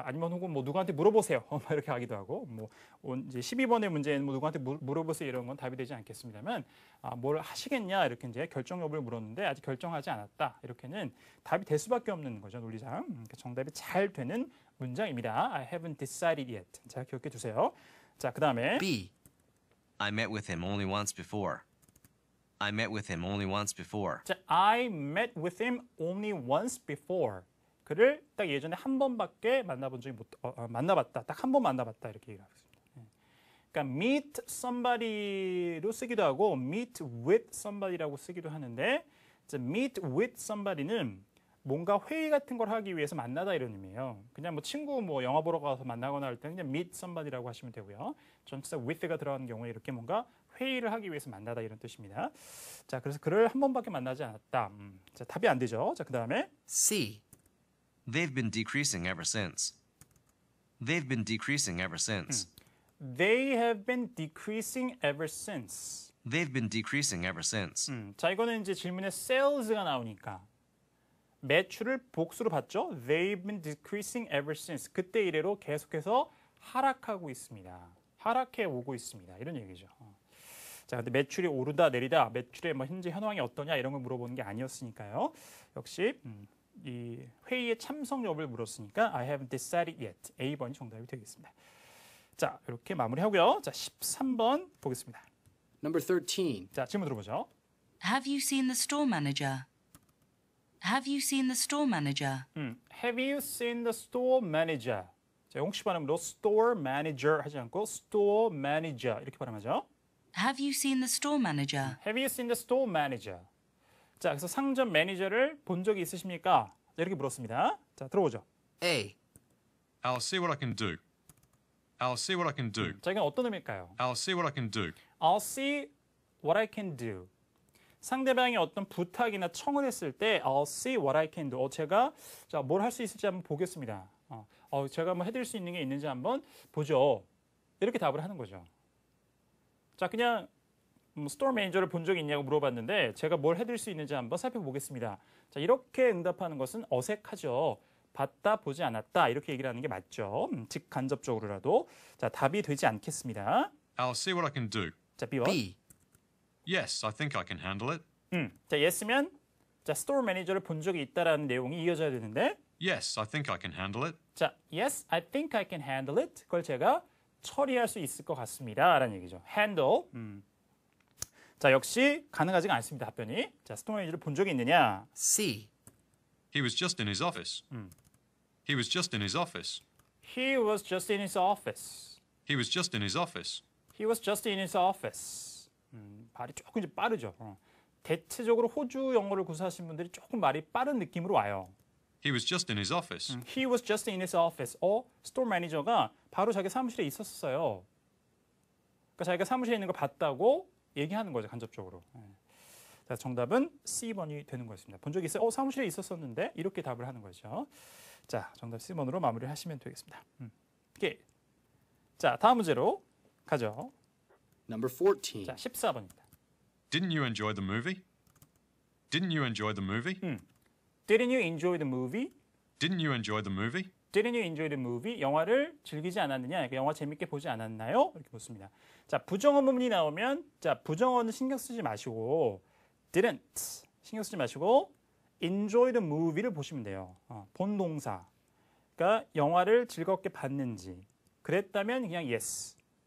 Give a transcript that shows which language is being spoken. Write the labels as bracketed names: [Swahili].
[Korean] 아니면 혹은 뭐 누구한테 물어보세요. 이렇게 하기도 하고 이제 12번의 문제는 뭐 누구한테 물어보세요 이런 건 답이 되지 않겠습니다만 뭘 하시겠냐 이렇게 이제 결정 여부를 물었는데 아직 결정하지 않았다. 이렇게는 답이 될 수밖에 없는 거죠. 논리상. 그러니까 정답이 잘 되는 문장입니다. [English] I haven't decided yet. [Korean] 자, 기억해 두세요. 자, 그다음에 [English] B. I met with him only once before. I met with him only once before. 자, I met with him only once before. [Korean] 그를 딱 예전에 한 번밖에 만나본 적이 만나봤다. 딱 한 번 만나봤다 이렇게 얘기하겠습니다. 그러니까 meet somebody로 쓰기도 하고 meet with somebody라고 쓰기도 하는데 meet with somebody는 뭔가 회의 같은 걸 하기 위해서 만나다 이런 의미예요. 그냥 뭐 친구 영화 보러 가서 만나거나 할 때는 그냥 meet somebody라고 하시면 되고요. 전치사 with가 들어가는 경우에 이렇게 뭔가 회의를 하기 위해서 만나다 이런 뜻입니다. 자, 그래서 그를 한 번밖에 만나지 않았다. 자, 답이 안 되죠. 자, 그다음에 [English] C. They've been decreasing ever since. They've been decreasing ever since. They have been decreasing ever since. They've been decreasing ever since. [Korean] 자, 이거는 이제 질문에 sales가 나오니까 매출을 복수로 봤죠. [English] They've been decreasing ever since. [Korean] 그때 이래로 계속해서 하락하고 있습니다. 하락해 오고 있습니다. 이런 얘기죠. 자, 근데 매출이 오르다 내리다, 매출의 현재 현황이 어떠냐 이런 걸 물어보는 게 아니었으니까요. 역시 이 회의에 참석 여부를 물었으니까 [English] I haven't decided yet. [Korean] A번이 정답이 되겠습니다. 자, 이렇게 마무리하고요. 자, 13번 보겠습니다. [English] Number 13. [Korean] 자, 질문 들어보죠. [English] Have you seen the store manager? Have you seen the store manager? Have you seen the store manager? [Korean] 자, 영국식 발음으로 store manager 하지 않고 store manager 이렇게 발음하죠. [English] Have you seen the store manager? Have you seen the store manager? [Korean] 자, 그래서 상점 매니저를 본 적이 있으십니까? 이렇게 물었습니다. 자, 들어보죠. [English] A. I'll see what I can do. I'll see what I can do. [Korean] 자, 이건 어떤 의미일까요? [English] I'll see what I can do. I'll see what I can do. [Korean] 상대방이 어떤 부탁이나 청을 했을 때 [English] I'll see what I can do. [Korean] 제가 자, 뭘 할 수 있을지 한번 보겠습니다. 제가 뭐 해드릴 수 있는 게 있는지 한번 보죠. 이렇게 답을 하는 거죠. 자, 그냥 스토어 매니저를 본 적이 있냐고 물어봤는데 제가 뭘 해드릴 수 있는지 한번 살펴보겠습니다. 자, 이렇게 응답하는 것은 어색하죠. 봤다, 보지 않았다 이렇게 얘기를 하는 게 맞죠. 즉 간접적으로라도. 자, 답이 되지 않겠습니다. [English] I'll see what I can do. [Korean] 자, B와 [English] B. Yes, I think I can handle it. [Korean] 자, yes면 자, 스토어 매니저를 본 적이 있다라는 내용이 이어져야 되는데 [English] Yes, I think I can handle it. 자, yes, I think I can handle it. [Korean] 그걸 제가 처리할 수 있을 것 같습니다. 라는 얘기죠. handle. 자, 역시 가능하지가 않습니다. 답변이. 자, 스토어 매니저를 본 적이 있느냐? [English] C. He was just in his office. He was just in his office. He was just in his office. He was just in his office. He was just in his office. [Korean] 발이 조금 이제 빠르죠. 대체적으로 호주 영어를 구사하신 분들이 조금 말이 빠른 느낌으로 와요. [English] He was just in his office. He was just in his office. [Korean] 스토어 매니저가 바로 자기 사무실에 있었어요. 그러니까 자기가 사무실에 있는 걸 봤다고 얘기하는 거죠, 간접적으로. 자, 정답은 C번이 되는 거였습니다. 본 적이 있어요? 사무실에 있었었는데 이렇게 답을 하는 거죠. 자, 정답 C번으로 마무리를 하시면 되겠습니다. 오케이. 자, 다음 문제로 가죠. [English] Number 14. [Korean] 자, 14번입니다. [English] Didn't you enjoy the movie? Didn't you enjoy the movie? Didn't you enjoy the movie? Didn't you enjoy the movie? Didn't you enjoy the movie? [Korean] 영화를 즐기지 않았느냐? 그러니까 영화 재밌게 보지 않았나요? 이렇게 묻습니다. 자, 부정어 부분이 나오면 자, 부정어는 신경 쓰지 마시고 didn't 신경 쓰지 마시고 [English] enjoy the movie [Korean] 를 보시면 돼요. 본 동사. 그러니까 영화를 즐겁게 봤는지 그랬다면 그냥 yes.